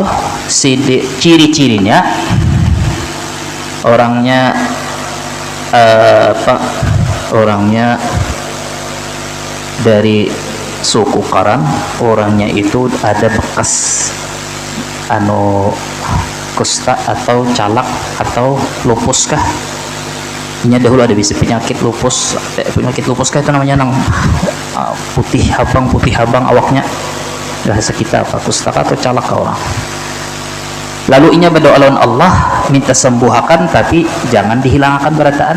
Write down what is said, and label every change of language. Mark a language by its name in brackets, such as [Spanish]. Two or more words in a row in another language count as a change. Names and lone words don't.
[Indonesian] Ciri-cirinya orangnya orangnya dari suku Qaran, orangnya itu ada bekas [Banjar] kusta atau calak atau lupus kah, ini dahulu ada bisa penyakit lupus kah itu namanya, nang putih habang awaknya, bahasa kita apa, kusta atau calak orang. Lalu inya berdoa lawan Allah minta sembuhakan, tapi jangan dihilangkan berataan.